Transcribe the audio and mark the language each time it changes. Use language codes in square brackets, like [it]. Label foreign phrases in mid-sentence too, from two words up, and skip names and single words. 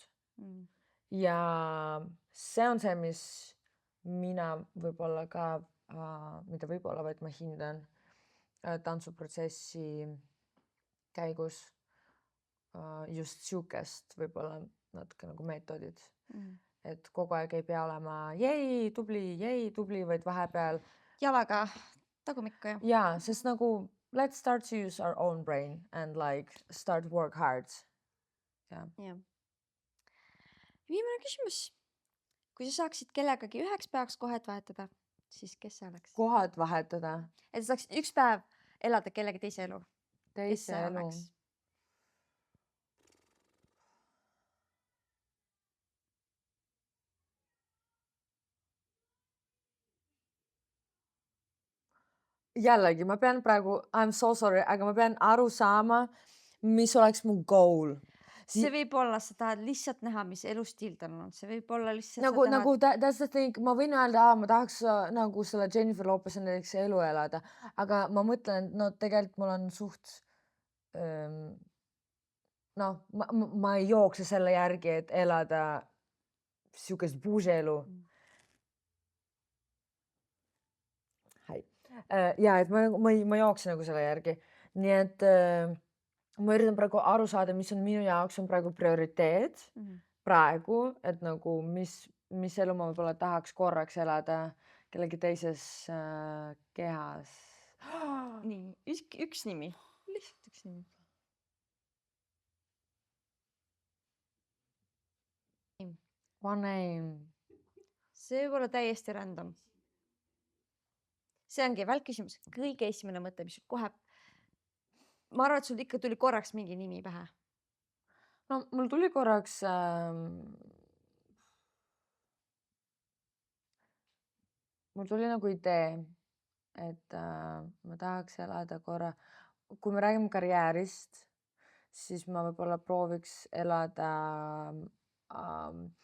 [et] Ja see on see, mis mina võib-olla ka, mida võib-olla, vaid ma hindan tantsuprotsessi käigus just siukest võib-olla natuke nagu meetodid. Et kogu aeg ei pea olema jei, tubli, vaid vahepeal. Jalaga tagumikku ja. Jaa, sest nagu [en] let's start to use our own brain and like start work hard. [et] Ja. Viimane küsimus. Kui sa saaksid kellegagi üheks päevaks kohad vahetada, siis kes see oleks? Kohad vahetada. Et sa saaksid üks päev elada kellegi teise elu. Kes Teise see elu. oleks? Jällegi, ma pean praegu, [en] I'm so sorry, [et] aga ma pean aru saama, mis oleks mu goal. See võib olla, sa tahad lihtsalt näha, mis elustiil tal on. See võib olla lihtsalt [en] Nagu that's the thing, [et] ma võin öelda, ma tahaks nagu selle Jennifer Lopez'i näiteks elu elada, aga ma mõtlen, no tegelikult mul on suht, noh, ma ei jookse selle järgi, et elada siukest buusi elu. Ja, et ma ei jookse nagu selle järgi. Nii et ma üritan praegu aru saada, mis on minu jaoks on praegu prioriteet praegu, et nagu mis elu ma võib-olla tahaks korraks elada kellegi teises kehas. Nii, üks nimi. Lihtsalt üks nimi. [en] One name. [et] See võib olla täiesti random. See ongi välkküsimus. Kõige esimene mõte, mis kohe... Ma arvan, et sul ikka tuli korraks mingi nimi pähe. No mul tuli korraks mul tuli nagu idee, et ma tahaks elada korra, kui me räägime karjäärist, siis ma võib-olla prooviks elada ähm,